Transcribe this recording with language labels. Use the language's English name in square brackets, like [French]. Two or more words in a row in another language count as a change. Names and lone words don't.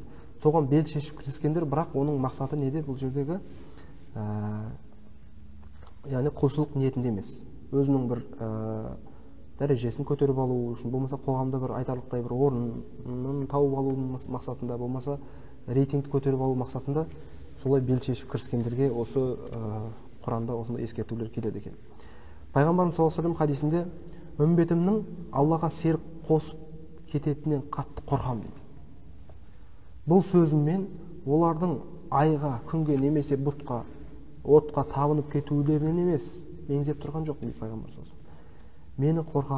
[Kazakh] Соған бел шешіп кіріскендер, бірақ оның мақсаты неде? Бұл жердегі яғни құлшылық ниетінде емес, өзінің бір дәрежесін көтеріп алу үшін, болмаса қоғамда бір айтарлықтай бір орнын тауып алу мақсатында, болмаса рейтингті көтеріп алу мақсатында солай бел шешіп кіріскендерге осы Құранда осындай ескертулер келеді екен. Пайғамбарымыз [Arabic] صلى الله عليه وسلم [Kazakh] хадисінде үмбетімнің Аллаға серік қосып кететінен қатты қорқамын дейді. Бұл сөзіммен олардың айға, күнге немесе бұтқа, отқа табынып кетулерінен емес меңзеп тұрған жоқ дейді пайғамбар [Arabic] صلى الله عليه وسلم.